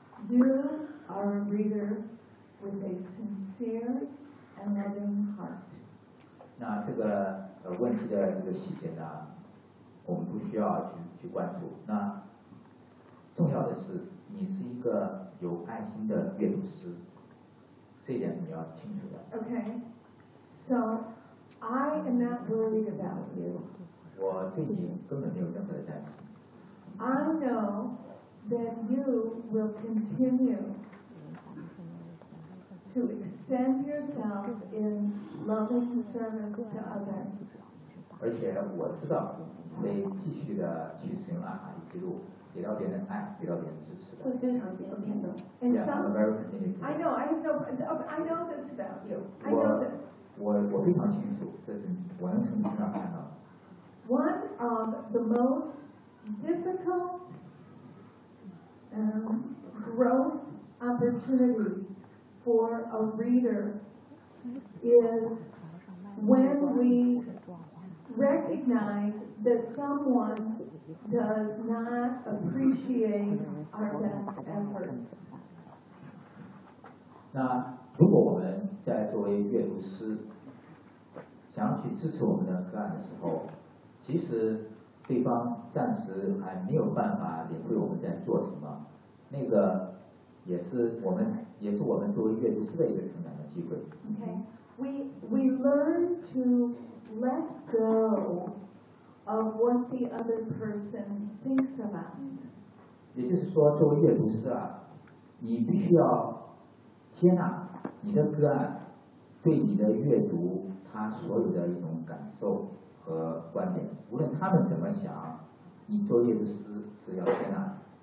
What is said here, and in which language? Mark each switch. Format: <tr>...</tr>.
<en>You are a reader with a sincere and loving heart.</en> <zh>那这个问题的这个细节呢，我们不需要去关注。那重要的是，你是一个有爱心的阅读师，这一点你要清楚的。</zh> <en>Okay, so I am not worried about you.</en> <zh>我对你根本没有任何的担心。</zh> <en>I know. That you will continue to extend yourself in loving service to others.</en> <zh>而且我知道会继续的去使用阿卡西记录，给到别人爱，给到别人支持。会经常接触的。</zh> <en>And some, I know, I have no, I know this about you. I know this.</en> <zh>我非常清楚，这是我能从你身上看到。</zh> <en>One of the most difficult. Growth opportunity for a reader is when we recognize that someone does not appreciate our best efforts.</en> <zh>那如果我们在作为阅读师想去支持我们的个案的时候，其实对方暂时还没有办法领会我们在做什么。那个也是我们，也是我们作为阅读师的一个成长的机会。</zh> <en>Okay, we learn to let go of what the other person thinks about.</en> <zh>也就是说作为阅读师啊，你必须要接纳你的个案对你的阅读他所有的一种感受和观点，无论他们怎么想，你作为阅读师是要接纳。</zh>